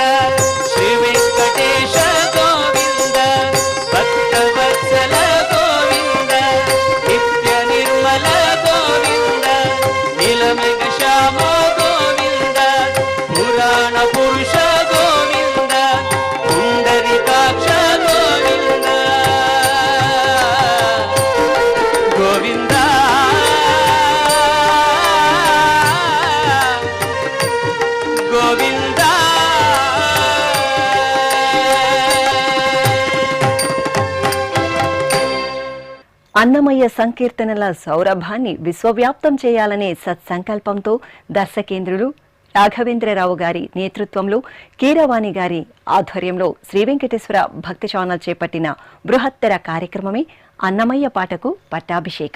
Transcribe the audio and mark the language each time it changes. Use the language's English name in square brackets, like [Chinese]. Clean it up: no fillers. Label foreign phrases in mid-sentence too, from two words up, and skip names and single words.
[Sanskrit] ಶ್ರೀ ವೆಂಕಟೇಶ ಗೋವಿಂದ ಭಕ್ತವತ್ಸಲ ಗೋವಿಂದ ನಿತ್ಯ ನಿರ್ಮಲ ಗೋವಿಂದ ನೀಲಮೇಘ ಶ್ಯಾಮ ಗೋವಿಂದ ಪುರಾಣ ಪುರುಷ ಗೋವಿಂದ ಪುಂಡರೀಕಾಕ್ಷ ಗೋವಿಂದ ಗೋವಿಂದ గోవింద [Telugu] అన్నమయ్య సంకీర్తనల సౌరభాన్ని విశ్వవ్యాప్తం చేయాలనే సత్సంకల్పంతో దర్శకేంద్రులు రాఘవేంద్రరావు గారి నేతృత్వంలో కీరవాణి గారి ఆధ్వర్యంలో శ్రీ వెంకటేశ్వర భక్తి ఛానల్ చేపట్టిన బృహత్తర కార్యక్రమమే అన్నమయ్య పాటకు పట్టాభిషేకం.